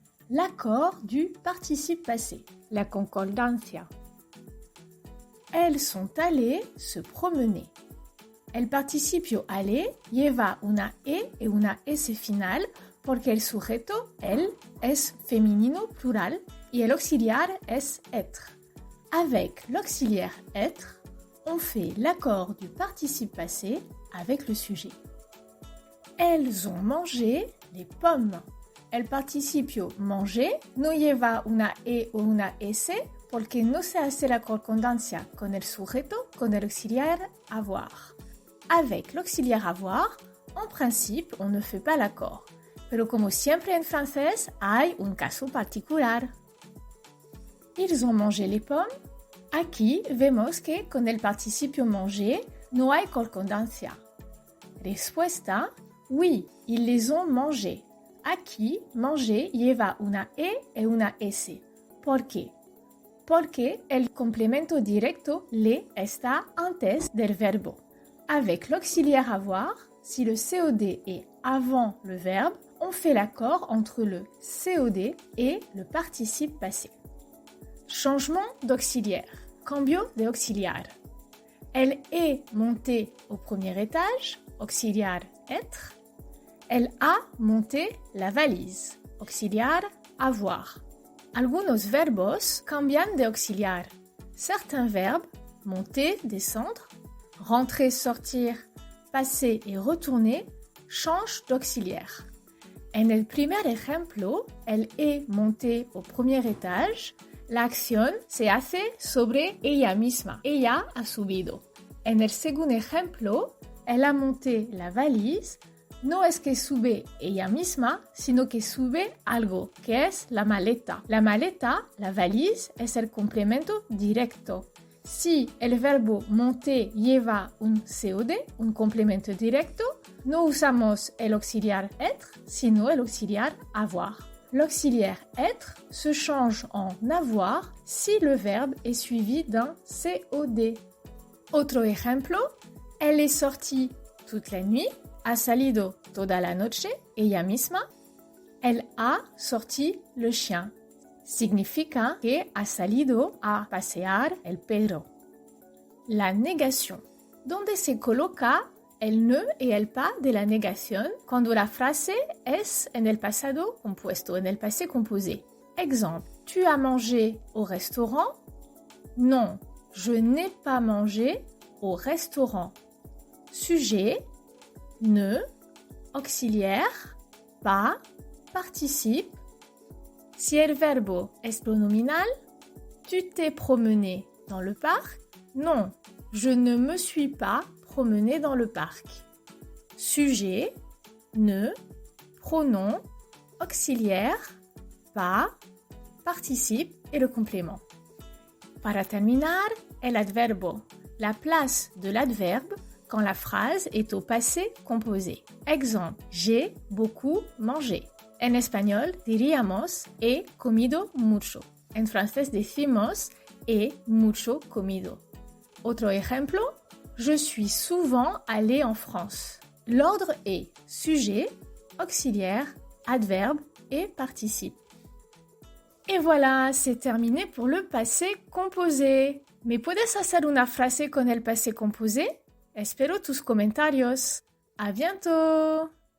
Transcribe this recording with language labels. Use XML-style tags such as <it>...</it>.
<fr>L'accord du participe passé.</fr> <es>La concordancia.</es> <fr>Elles sont allées se promener.</fr> <es>El participio aller lleva una e y una s final porque el sujeto, él, es femenino plural y el auxiliar es être.</es> <fr>Avec l'auxiliaire être, on fait l'accord du participe passé avec le sujet. Elles ont mangé les pommes.</fr> <es>El participio manger no lleva una e o una s porque no se hace la concordancia con el sujeto con el auxiliaire avoir.</es> <fr>Avec l'auxiliaire avoir, en principe, on ne fait pas l'accord.</fr> <es>Pero como siempre en francés, hay un caso particular.</es> <fr>Ils ont mangé les pommes.</fr> <es>Aquí vemos que con el participio manger no hay concordancia. Respuesta,</es> <fr>oui, ils les ont mangés.</fr> <es>Aquí, manger lleva una e y una s. ¿Por qué? Porque el complemento directo le está antes del verbo.</es> <fr>Avec l'auxiliaire avoir, si le COD est avant le verbe, on fait l'accord entre le COD et le participe passé. Changement d'auxiliaire.</fr> <es>Cambio de auxiliar.</es> <fr>Elle est montée au premier étage,</fr> <es>auxiliar</es> <fr>être. Elle a monté la valise,</fr> <es>auxiliar</es> <fr>avoir.</fr> <es>Algunos verbos cambian de auxiliar.</es> <fr>Certains verbes, monter, descendre, rentrer, sortir, passer et retourner, changent d'auxiliaire.</fr> <es>En el primer ejemplo,</es> <fr>elle est montée au premier étage.</fr> <es>La acción se hace sobre ella misma. Ella ha subido. En el segundo ejemplo,</es> <fr>elle a monté la valise.</fr> <es>No es que sube ella misma, sino que sube algo, que es la maleta. La maleta, la valise, es el complemento directo. Si el verbo monter lleva un COD, un complemento directo, no usamos el auxiliar être, sino el auxiliar avoir.</es> <fr>L'auxiliaire être se change en avoir si le verbe est suivi d'un COD.</fr> <es>Otro ejemplo,</es> <fr>elle est sortie toute la nuit,</fr> <es>ha salido toda la noche, ella misma.</es> <fr>Elle a sorti le chien.</fr> <es>Significa que ha salido a pasear el perro. La negación, donde se coloca el ne y el pas de la negación cuando la frase es en el pasado compuesto, en el passé composé.</es> <fr>Exemple, tu as mangé au restaurant? Non, je n'ai pas mangé au restaurant. Sujet, ne, auxiliaire, pas, participe.</fr> <es>Si el verbo es pronominal,</es> <fr>tu t'es promené dans le parc? Non, je ne me suis pas promené dans le parc. Sujet, ne, pronom, auxiliaire, pas, participe et le complément.</fr> <es>Para terminar, el adverbo,</es> <fr>la place de l'adverbe quand la phrase est au passé composé. Exemple, j'ai beaucoup mangé.</fr> <es>En español diríamos he comido mucho. En francés decimos he mucho comido. Otro ejemplo,</es> <fr>je suis souvent allé en France. L'ordre est sujet, auxiliaire, adverbe et participe. Et voilà, c'est terminé pour le passé composé.</fr> <es>¿Me puedes hacer una frase con el passé composé? Espero tus comentarios.</es> <fr>¡A bientôt!</fr>